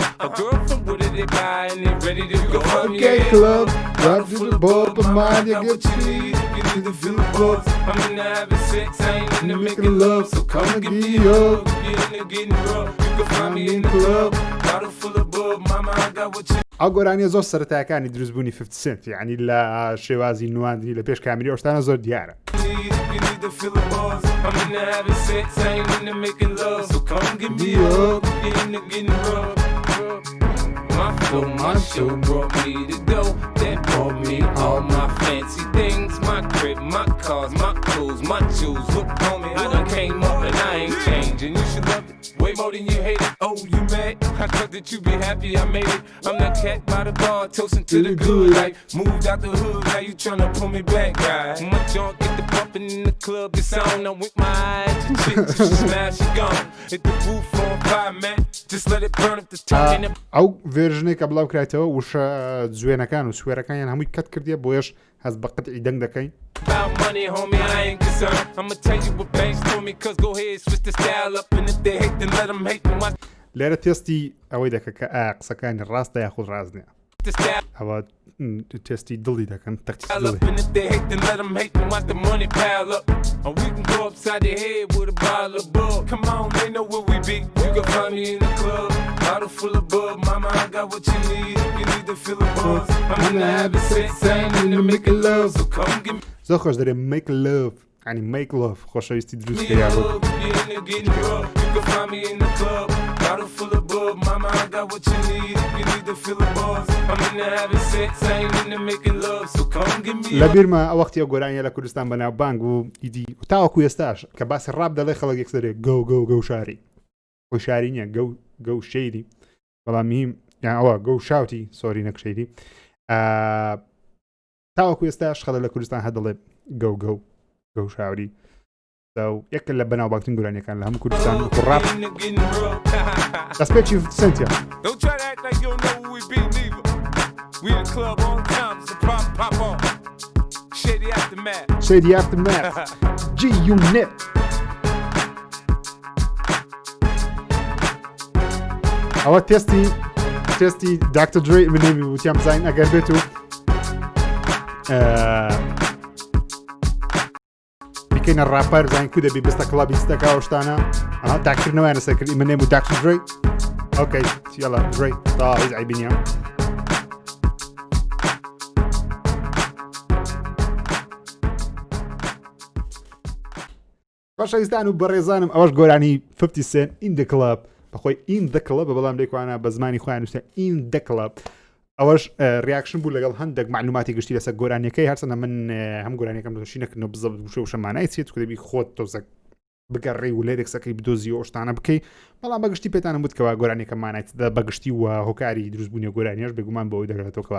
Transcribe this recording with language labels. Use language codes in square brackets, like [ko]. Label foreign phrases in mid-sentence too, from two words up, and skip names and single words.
[en] A girl from Wooded, they buy, and they ready to go. Okay, club, run to the ball, but mind you got get what you need if you need to feel the buzz. I'm in the having sex, I ain't in the making love. So come and give me a hug if you're in there getting rough. You can find me in the club, bottle full of bub. Mama, I got what you [ckb] ئەو گۆرانیە زۆر سەرەتایەکانی دروستبوونی 50 سنت یعنی لە شێوازی نواندنی لە پێش کامیری ئەوشتانە زۆر دیارە [en] need if you need to to feel the buzz. I'm into having sex, I ain't into making love. So come give me a hug, you're into getting rubbed. My flow, my show brought me to go. That brought me all my fancy things. My crib, my cars, my clothes, my shoes. Look, homie, I done came up and I ain't changing. You should love it way more than you hate it. Oh, you mad? I thought that you be happy I made it. I'm that cat by the bar, toasting to the good life. Moved out the hood, now you tryna pull me back, guy. My junk get the bumping in the club, it's on. I'm with my eyes, the chick, she smash, she gone. Hit the roof on fire, man. Just let it burn up the top. [ckb] ئەو ڤێرژنێک کە بڵاو کرایتەوە وشە جوێنەکان و سوێرەکانیان هەمووی کەت کردیە بۆیش هەز بە قەتعی دەنگ دەکەین. [en] About money, homie, I ain't concerned. I'ma tell you what banks told me, cause go ahead, switch the style up. And if they hate, then let them hate them. [ckb] لێرە تێستی ئەوەی دەکە کە قسەکانی ڕاستە یاخود ڕاست نییە. ئەوە تێستی دڵی دەکەن تەختی دڵی. [en] And if they hate, then let them hate them. Watch the money pile up. Or we can go upside the head with a bottle of bug. Come on, they know where we be. You can find me in the club. Bottle full of bug. Mama, I got what you need. If you need to feel the buzz. I'm into having sex, I ain't into making love. So come give me. [ckb] زۆر خۆش دەرێ [en] make love [ckb] ینی [en] make love [ckb] خۆشەویستی دروستکە [en] a [ckb] یاخود [en] hug. You're into getting rough. You can find me in the club. Bottle full of bug. Mama, I got what you need. If you need to feel the buzz. I'm into having sex, I ain't into making love. So come give me [ckb] لە بیرمە ئەو وەختی ئەو گۆرانیە لە کوردستان بەناو بانگ و ئیدی و تاوەکو ئێستاش کە باسی ڕاب دەڵێ خەڵک یەک دەرێ گەو شاری خۆی شاری نییە گەو شەیری بەڵام میم یان ئەوە گەو شاوتی سۆری نەک شەیری تاوەکو ئێستاش خەڵک لە کوردستان هەدەڵێ گەو شاوری یەکە لە بەناوبانگترین گۆرانیەکان لە هەموو کوردستان وەکو ڕاب دەستپێکی سنتیا. [en] Don't try to act like you don't know who we be, neither. We in the club all the time, it's a pop on. Shady Aftermath. Shady Aftermath. G-Unit. [ckb] ئەوە تێستی داکتر درێ منێمی وتیام بزانین ئەگەر بێت و بیکەینە ڕاپەر بزانین کو دەبی بستە کڵابی ستەکە ئەو شتانە داکردنەوەیانە سەرکردی منێم و داکتر درێ ئۆکەی یەڵا درێ تا هیچ عیبی نییە. باشەویستان و بەڕێزانم ئەوەش گۆرانی 50 Cent [en] in the club [ckb] بەخۆی [en] in the club [ckb] بەڵام لێکوانە بە زمانی خۆیان نووسە [en] in the club. [ckb] ئەوەش ریاکشن بوو لەگەڵ هەندێک معلوماتی گشتی لەسەر گۆرانیەکەی هەرچەندە من هەم گۆرانیەکەم دۆشی نەکردنەوە بزە وشە وشەمانای چێت کە دەبی خۆت تۆزە بگەڕێ و لێرێکسەکەی بدۆزی و ئەوشتانە بکەی بەڵام بەگشتی پێتانم بوت کەوا گۆرانیەکەمانایت بەگشتی و هۆکاری دروستبوونی گۆرانیەش بێگومان بەوەی دەگرێتەوە کەوا